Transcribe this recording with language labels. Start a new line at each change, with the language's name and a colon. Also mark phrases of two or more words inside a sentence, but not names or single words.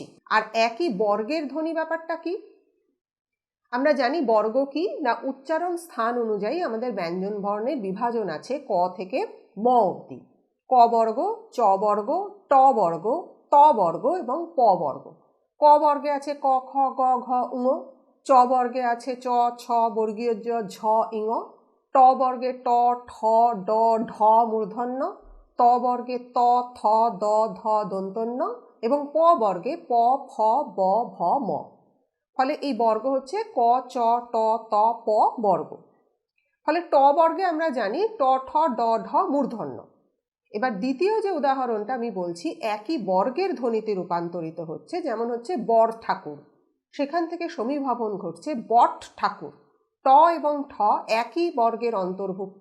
Bangla: আর একই বর্গের ধ্বনি ব্যাপারটা কি? আমরা জানি বর্গ কি না, উচ্চারণ স্থান অনুযায়ী আমাদের ব্যঞ্জন বর্ণের বিভাজন আছে ক থেকে ম অবধি। ক বর্গ, চ বর্গ, ট বর্গ, ত বর্গ এবং প বর্গ। ক বর্গে আছে ক, খ, গ, ঘ, ঙ। চ বর্গে আছে চ, ছ, বর্গীয় জ, ঝ, ইঙ। ট বর্গে ট, ঠ, ড, ঢ মূর্ধন্য। ত বর্গে ত, থ, দ, ধ দন্তন্য এবং প বর্গে প, ফ, ব, ভ, ম। ফলে এই বর্গ হচ্ছে ক, চ, ট, ত, প বর্গ। ফলে ট বর্গে আমরা জানি ট, ঠ, ড, ঢ মূর্ধন্য। এবার দ্বিতীয় যে উদাহরণটা আমি বলছি একই বর্গের ধ্বনিতে রূপান্তরিত হচ্ছে, যেমন হচ্ছে বর ঠাকুর, সেখান থেকে সমীভবন ঘটছে বট ঠাকুর। ট এবং ঠ একই বর্গের অন্তর্ভুক্ত।